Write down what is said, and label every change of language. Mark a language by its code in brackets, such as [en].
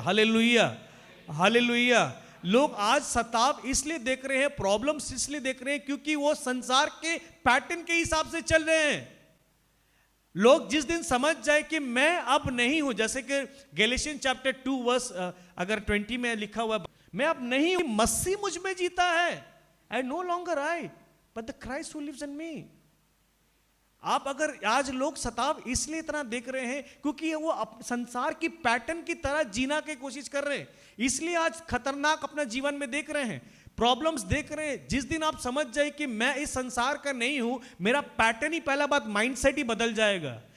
[hi] Hallelujah, hallelujah. लोग आज सताव इसलिए देख रहे हैं, प्रॉब्लम्स इसलिए देख रहे हैं क्योंकि वो संसार के पैटर्न के हिसाब से चल रहे हैं। लोग जिस दिन समझ जाए कि मैं अब नहीं हूं, जैसे कि गैलेशियन चैप्टर 2 वर्स अगर 20 में लिखा हुआ, मैं अब नहीं हूं, मसीह मुझ में जीता है। [en] I no longer I, but the Christ who lives in me. [hi] आप अगर आज लोग सताव इसलिए इतना देख रहे हैं क्योंकि वो संसार की पैटर्न की तरह जीना की कोशिश कर रहे हैं, इसलिए आज खतरनाक अपना जीवन में देख रहे हैं, प्रॉब्लम्स देख रहे हैं। जिस दिन आप समझ जाए कि मैं इस संसार का नहीं हूं, मेरा पैटर्न ही, पहला बात माइंडसेट ही बदल जाएगा।